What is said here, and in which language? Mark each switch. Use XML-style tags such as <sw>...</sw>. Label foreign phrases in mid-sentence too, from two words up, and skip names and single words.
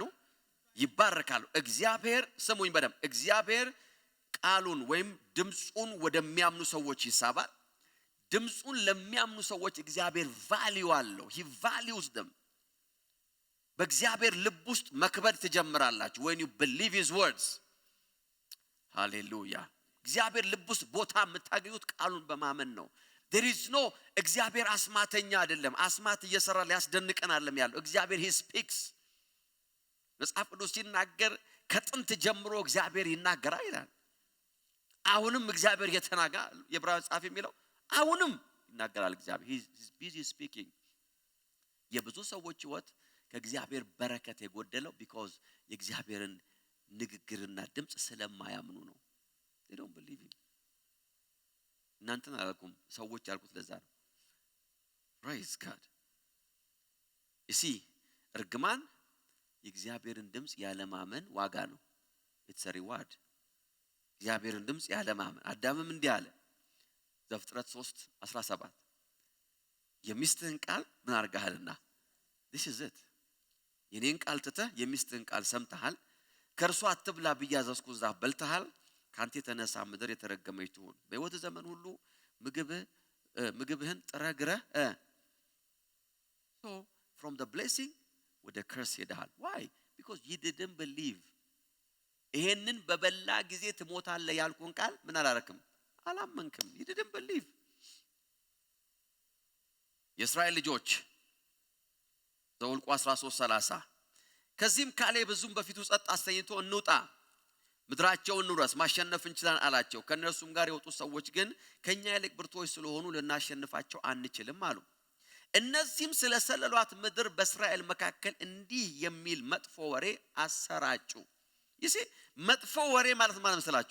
<am>ይባረካሉ። እግዚአብሔር ስሙኝ በደም እግዚአብሔር ቃሉን ወይም ድምጹን ወደሚያምኑ ሰዎች ይሳባል። ድምጹን ለሚያምኑ ሰዎች እግዚአብሔር ቫልዩ አለው።</am> <en>he values them።</en> <am>በእግዚአብሔር ልብ ውስጥ መክበር ትጀምራላችሁ</am> <en>when you believe his words።</en> <am>ሃሌሉያ። እግዚአብሔር ልብ ውስጥ ቦታ የምታገኙት ቃሉን በማመን ነው።</am> <en>there is no</en> <am>እግዚአብሔር አስማተኛ አይደለም። አስማት እየሰራ ሊያስደንቀን አይደለም ያለው እግዚአብሔር</am> <en>he speaks።</en> <am>መጽሐፍ ቅዱስ ሲናገር ከጥንት ጀምሮ እግዚአብሔር ይናገራል ይላል። አሁንም እግዚአብሔር የተናጋ የዕብራውያን ጻፊ የሚለው አሁንም ይናገራል እግዚአብሔር</am> <en>he is busy speaking።</en> <am>የብዙ ሰዎች ህይወት ከእግዚአብሔር በረከት የጎደለው because የእግዚአብሔርን ንግግርና ድምጽ ስለማያምኑ ነው።</am> <en>they don't believe him።</en> <am>እናንተን አላልኩም ሰዎች ያልኩት ለዛ ነው።</am> <en>praise God።</en> <am>እርግማን የእግዚአብሔርን ድምጽ ያለማመን ዋጋ ነው።</am> <en>it's a reward።</en> <am>እግዚአብሔርን ድምጽ ያለማመን አዳምም እንዲህ አለ ዘፍጥረት 3:17 የሚስትህን ቃል ምን አርጋሃልና</am> <en>this is it።</en> <am>የኔን ቃል ትተህ የሚስትህን ቃል ሰምተሃል፣ ከእርሱ አትብላ ብዬ ያዘዝኩህን ዛፍ በልተሃል፣ ካንተ የተነሳ ምድር የተረገመች ትሁን፣ በሕይወት ዘመን ሁሉ ምግብህን ጥረግረህ</am> <en>so from the blessing</en> <am>ወደ curse ሄደሃል። why?</am> <en>because you didn't believe።</en> <am>ይሄንን በበላ ጊዜ ትሞታለህ ያልኩን ቃል ምን አላረክም? አላመንክም።</am> <en>you didn't believe።</en> <am>የእስራኤል ልጆች ዘኍልቍ 13:30 ከዚህም ካሌብ ብዙም በፊቱ ጸጥ አሰኝቶ እንውጣ ምድራቸውን እንውረስ ማሸነፍ እንችላለን አላቸው። ከነርሱም ጋር የወጡ ሰዎች ግን ከኛ ይልቅ ብርቶች ስለሆኑ ልናሸንፋቸው አንችልም አሉ። እነዚህም ስለሰለሏት ምድር በእስራኤል መካከል እንዲህ የሚል መጥፎ ወሬ አሰራጩ። መጥፎ ወሬ ማለት መሰላችሁ?</am>